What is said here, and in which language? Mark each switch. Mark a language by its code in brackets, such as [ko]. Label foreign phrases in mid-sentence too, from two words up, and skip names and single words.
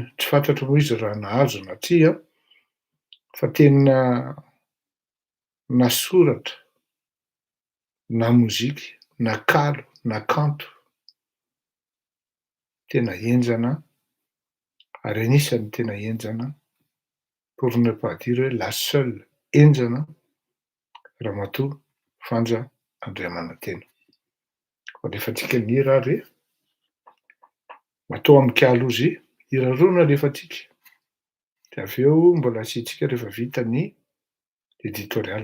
[mg] Tsy fantatro moa izy raha nahazo na tsia fa tena na soratra, na mozika, na kalo, na kanto, tena enjana ary anisany tena enjana, [fr] pour ne pas dire hoe la seule [mg] enjana ramatoa [fr] Fanja Andriamanantena. [mg] Fa rehefa tsika nihira re, matoa amikalo ozy hira rona rehefa tsika, de avy eo mbola asiantsika rehefa vita ny éditorial.